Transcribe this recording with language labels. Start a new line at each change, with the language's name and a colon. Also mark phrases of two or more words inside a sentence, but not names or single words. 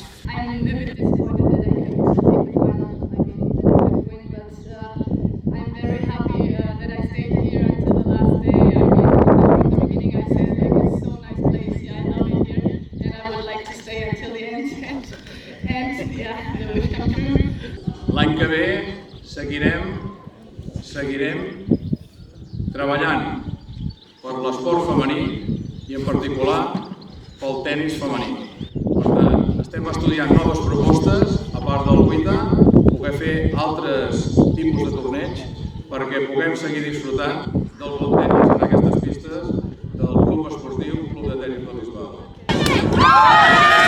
English: I'm a bit disappointed that I couldn't make the final. I mean, that I could win, but I'm very happy that I stayed here until the last day. I mean, from the beginning I said, like, it's so nice place. Yeah, I love it here, and I would like to stay until the end. And yeah, the wish come true.
Catalan: L'any que ve seguirem treballant per l'esport femení i en particular pel tenis femení. Per tant, estem estudiant noves propostes, a part del WTA, poder fer altres tipus de torneig perquè puguem seguir disfrutant del bon tenis en aquestes pistes del Club Esportiu Club de Tenis de Bisbal.